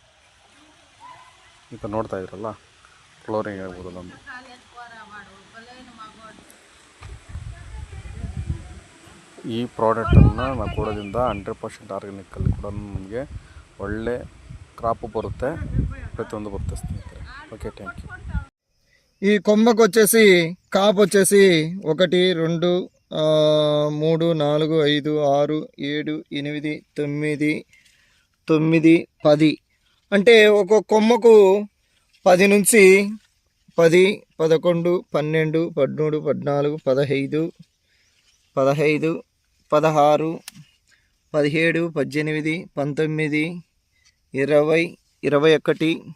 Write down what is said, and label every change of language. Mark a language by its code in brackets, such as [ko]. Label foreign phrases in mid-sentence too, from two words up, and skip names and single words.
[kn] ಈ ಥರ ನೋಡ್ತಾ ಇದ್ರಲ್ಲ, ಫ್ಲೋರಿಂಗ್ ಆಗ್ಬೋದು ನಮ್ಮದು. ಈ ಪ್ರಾಡಕ್ಟನ್ನು ನಾವು ಕೊಡೋದ್ರಿಂದ 100% ಆರ್ಗ್ಯಾನಿಕಲ್ಲಿ ಕೂಡ ನಮಗೆ ಒಳ್ಳೆ ಕ್ರಾಪು ಬರುತ್ತೆ, ಪ್ರತಿಯೊಂದು ಬರುತ್ತೆ ಸ್ನೇಹಿತರೆ. [en] Okay, thank you. [te] ఈ కొమ్మకు వచ్చేసి కాపు వచ్చేసి 1 2 3 4 5 6 7 8 9 9 10 అంటే ఒక్కొక్క కొమ్మకు 10 నుంచి 10 11 12 13 14 15 16 17 18 19 20 21